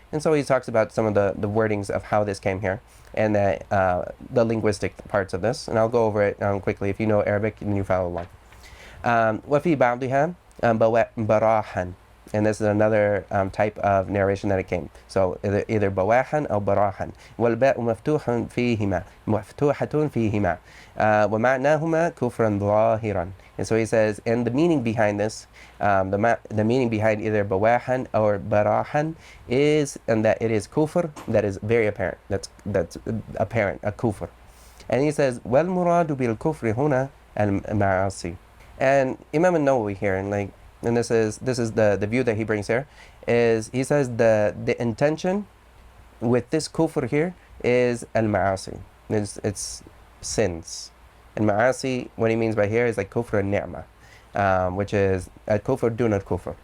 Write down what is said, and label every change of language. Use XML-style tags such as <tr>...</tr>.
<en>And so he talks about some of the wordings of how this came here, and the linguistic parts of this, and I'll go over it quickly. If you know Arabic, then you follow along.</en> <ar>وفي بعضها براحا,</ar> <en>And this is another type of narration that it came. So either bawahan or barahan.</en> <ar>والباء مفتوح فيهما مفتوحة فيهما ومعناهما كفرا ظاهرا.</ar> <en>And so he says, and the meaning behind this, the meaning behind either bawahan or barahan is, and that it is kufr that is very apparent. That's apparent, a kufr. And he says,</en> <ar>وَالْمُرَادُ بِالْكُفْرِ هُنَا الْمَعَاصِي.</ar> <en>And Imam Nawawi here, and this is the view that he brings here, is he says the intention with this kufr here is al-ma'asi. It's sins. And ma'asi, what he means by here is like kufr al-ni'mah, which is a kufr duna kufr.</en>